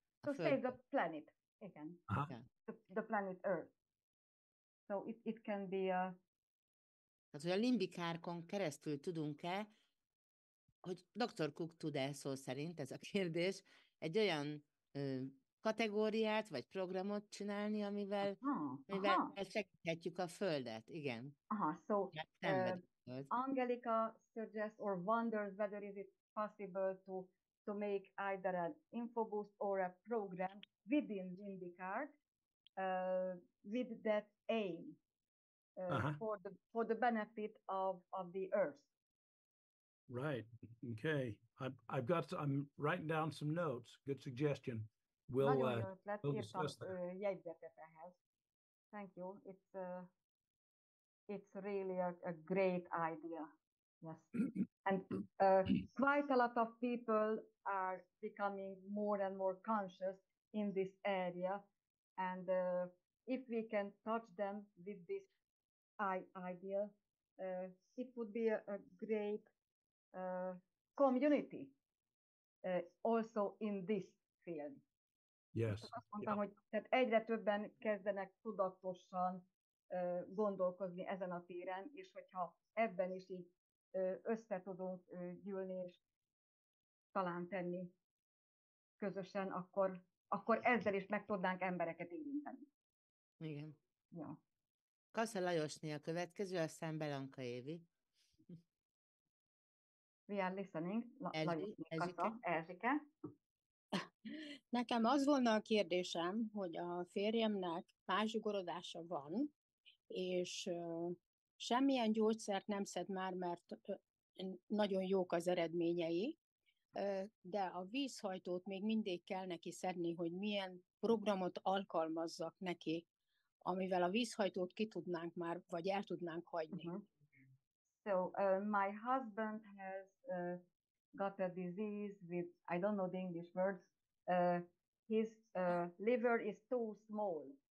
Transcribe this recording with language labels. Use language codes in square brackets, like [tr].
[en] To save the planet, again. Uh-huh. The planet Earth. So it can be a... [hu] Tehát, hogy a Limbicárkon keresztül tudunk-e, hogy Dr. Cook tud-e szó szerint, ez a kérdés, egy olyan kategóriát vagy programot csinálni, amivel segíthetjük a Földet, igen. [en] So Angelica suggests or wonders whether is it possible to make either an infoboost or a program within Limbicart with that aim for the benefit of the Earth. Right. Okay. I'm writing down some notes. Good suggestion. We'll discuss that. [hu] Jegyzetet ehhez. [en] Thank you. It's really a great idea. Yes. And quite a lot of people are becoming more and more conscious in this area. And if we can touch them with this idea, it would be a great community also in this field. Yes. [hu] Azt mondtam, hogy tehát egyre többen kezdenek tudatosan gondolkozni ezen a téren, és hogyha ebben is így össze tudunk gyűlni, és talán tenni közösen, akkor ezzel is meg tudnánk embereket érinteni. Igen. Ja. Kassa Lajosné a következő, aztán Belanka Évi. [en] We are listening. Erzsike. [hu] Nekem az volna a kérdésem, hogy a férjemnek fázsugorodása van, és semmilyen gyógyszert nem szed már, mert nagyon jók az eredményei, de a vízhajtót még mindig kell neki szedni, hogy milyen programot alkalmazzak neki, amivel a vízhajtót ki tudnánk már, vagy el tudnánk hagyni. [en] So my husband has got a disease with, I don't know the English words, his liver is too small.